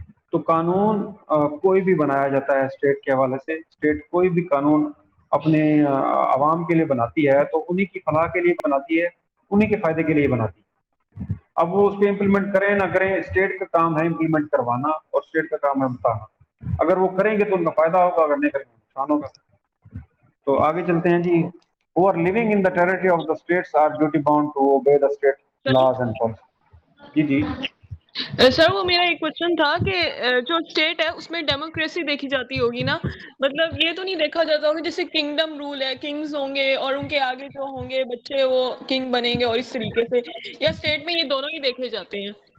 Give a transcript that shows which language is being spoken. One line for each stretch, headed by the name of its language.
Urdu: تو قانون کوئی بھی بنایا جاتا ہے اسٹیٹ کے حوالے سے، اسٹیٹ کوئی بھی قانون اپنے عوام کے لیے بناتی ہے تو انہی کی فلاح کے لیے بناتی ہے، انہی کے فائدے کے لیے بناتی ہے. اب وہ اس پہ امپلیمنٹ کریں نہ کریں، اسٹیٹ کا کام ہے امپلیمنٹ کروانا اور اسٹیٹ کا کام ہے بتانا. اگر وہ کریں گے تو ان کا فائدہ ہوگا، اگر نہیں کریں گے نقصان ہوگا. تو آگے چلتے ہیں جی.
English: who are living in the territory of the states are duty bound to obey the state laws and policies.
Urdu: جی جی سر وہ میرا ایک کوشچن تھا کہ جو اسٹیٹ ہے اس میں ڈیموکریسی دیکھی جاتی ہوگی نا، مطلب یہ تو نہیں دیکھا جاتا ہوگا جیسے کنگڈم رول ہے، کنگز ہوں گے اور ان کے آگے جو ہوں گے بچے وہ کنگ بنیں گے، اور اس طریقے سے، یا اسٹیٹ میں یہ دونوں ہی دیکھے جاتے ہیں؟